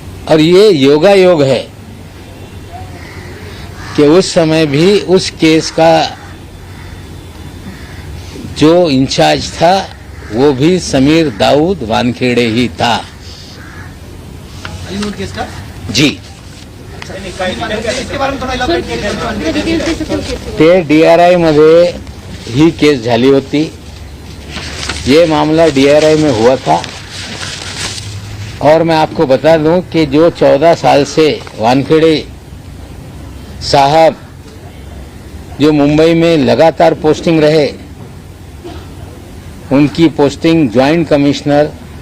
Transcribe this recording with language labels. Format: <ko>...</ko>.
<hi>और ये योगा योग है कि उस समय भी उस केस का जो इंचार्ज था वो भी समीर दाऊद वानखेड़े ही था। जाली नोट केस का जी, इसके बारे में थोड़ा elaborate कीजिए। डिटेल्स दे सकते हो?</hi> <mr>ते डीआरआई मध्ये ही केस झाली होती।</mr> <hi>ये मामला डीआरआई में हुआ था और मैं आपको बता दूं कि जो 14 साल से वानखेड़े साहब जो मुंबई में लगातार पोस्टिंग रहे, उनकी पोस्टिंग ज्वाइंट कमिश्नर</hi>